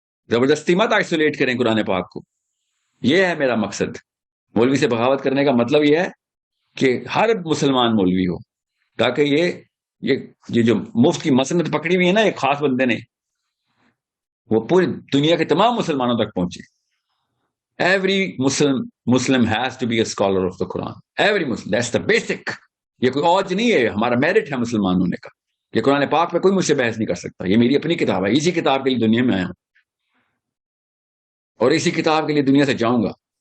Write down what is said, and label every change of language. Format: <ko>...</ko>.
<ur>زبردستی مت آئسولیٹ کریں قرآن پاک کو. یہ ہے میرا مقصد. مولوی سے بغاوت کرنے کا مطلب یہ ہے کہ ہر مسلمان مولوی ہو، تاکہ یہ جو مفت کی مسند پکڑی ہوئی ہے نا ایک خاص بندے نے، وہ پوری دنیا کے تمام مسلمانوں تک پہنچے.</ur> <en>Every Muslim has to be a scholar of the Quran. Every Muslim, that's the basic.</en> <ur>یہ کوئی اوج نہیں ہے، ہمارا میرٹ ہے مسلمان ہونے کا. یہ قرآن پاک پہ کوئی مجھ سے بحث نہیں کر سکتا. یہ میری اپنی کتاب ہے. اسی کتاب کے لیے دنیا میں آیا ہوں اور اسی کتاب کے لیے دنیا سے جاؤں گا.</ur>